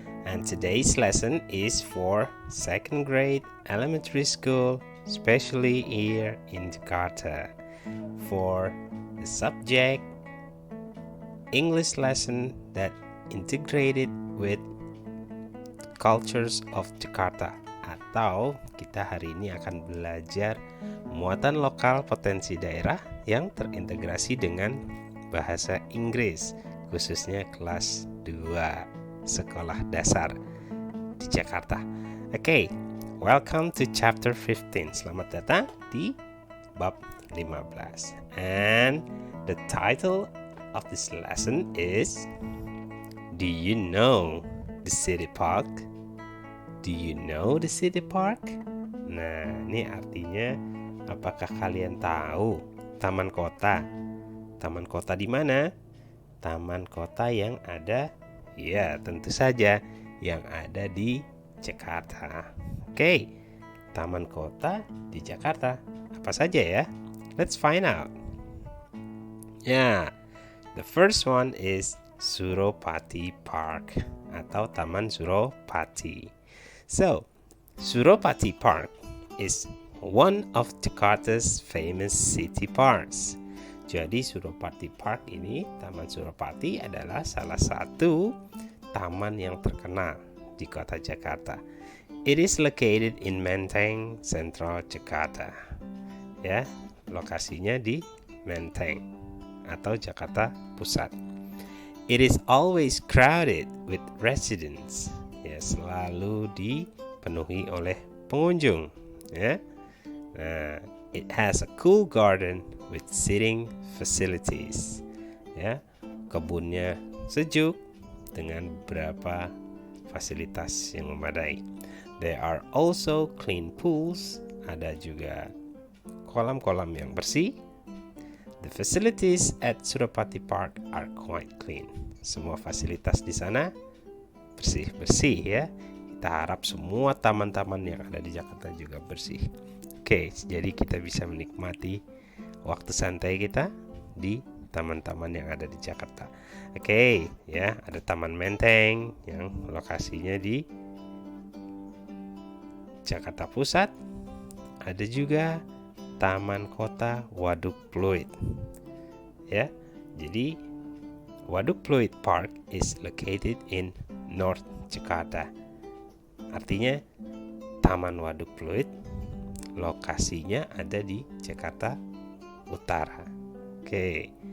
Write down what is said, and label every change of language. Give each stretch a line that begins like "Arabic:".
English: And today's lesson is for second grade elementary school, especially here in Jakarta. For the subject English lesson that integrated with cultures of Jakarta.
Indonesian: Atau kita hari ini akan belajar muatan lokal potensi daerah yang terintegrasi dengan bahasa Inggris, khususnya kelas 2 sekolah dasar di Jakarta.
English: Okay, welcome to chapter 15.
Indonesian: Selamat datang di bab 15.
English: And the title of this lesson is Do you know the city park? Do you know the city park?
Indonesian: Nah, ini artinya apakah kalian tahu taman kota? Taman kota di mana? Taman kota yang ada, ya tentu saja yang ada di Jakarta. Oke, taman kota di Jakarta. Apa saja ya?
English: Let's find out. Ya, the first one is Suropati Park atau Taman Suropati. So, Suropati Park is one of Jakarta's famous city parks.
Indonesian: Jadi Suropati Park ini, Taman Suropati adalah salah satu taman yang terkenal di kota Jakarta.
English: It is located in Menteng, Central Jakarta.
Indonesian: Ya, lokasinya di Menteng atau Jakarta Pusat.
English: It is always crowded with residents.
Indonesian: Ya, selalu dipenuhi oleh pengunjung. Ya.
English: Nah, it has a cool garden with sitting facilities.
Indonesian: Ya, kebunnya sejuk dengan beberapa fasilitas yang memadai.
English: There are also clean pools.
Indonesian: Ada juga kolam-kolam yang bersih.
English: The facilities at Suropati Park are quite clean.
Indonesian: Semua fasilitas di sana bersih-bersih ya. Kita harap semua taman-taman yang ada di Jakarta juga bersih. Oke, jadi kita bisa menikmati waktu santai kita di taman-taman yang ada di Jakarta. Oke, ya, ada Taman Menteng yang lokasinya di Jakarta Pusat. Ada juga Taman Kota Waduk Pluit. Ya.
English: Jadi Waduk Pluit Park is located in North Jakarta.
Indonesian: Artinya Taman Waduk Pluit lokasinya ada di Jakarta Utara. Okay.